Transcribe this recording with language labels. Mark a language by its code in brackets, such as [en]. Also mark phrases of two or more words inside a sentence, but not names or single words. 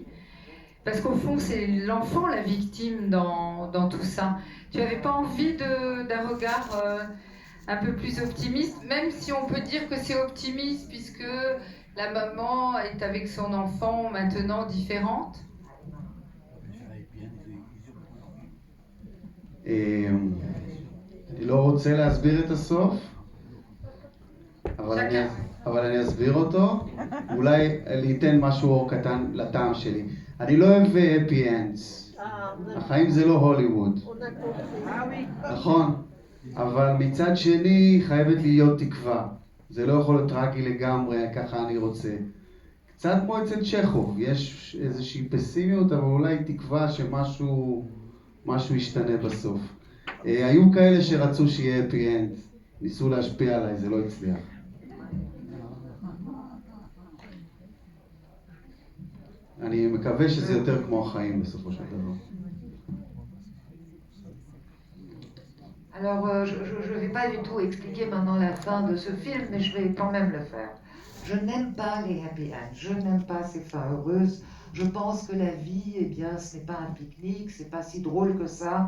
[fr] Parce qu'au fond, c'est l'enfant la victime dans tout ça. Tu n'avais pas envie d'un regard un peu plus optimiste, même si on peut dire que c'est optimiste puisque la maman est avec son enfant maintenant différente? [he] אני לא רוצה להסביר את הסוף, אבל אני אסביר אותו. אולי ניתן משהו אור קטן לטעם שלי. אני לא אוהב [en] happy ends. [he] החיים זה לא הוליווד. נכון, אבל מצד שני חייבת להיות תקווה. זה לא יכול להיות טרגי לגמרי, ככה אני רוצה. קצת כמו אצל צ'כוב, יש איזושהי פסימיות, אבל אולי תקווה שמשהו ישתנה בסוף. היו כאלה שרצו שיהיה [en] happy end, [he] ניסו להשפיע עליי, זה לא הצליח. אני מקווה שזה יותר כמו החיים בסופו של דבר. [fr] Alors, je ne vais pas du tout expliquer maintenant la fin de ce film, mais je vais quand même le faire. Je n'aime pas les [en] happy ends, [fr] je n'aime pas ces fins heureuses. Je pense que la vie, eh bien, ce n'est pas un pique-nique, c'est pas si drôle que ça.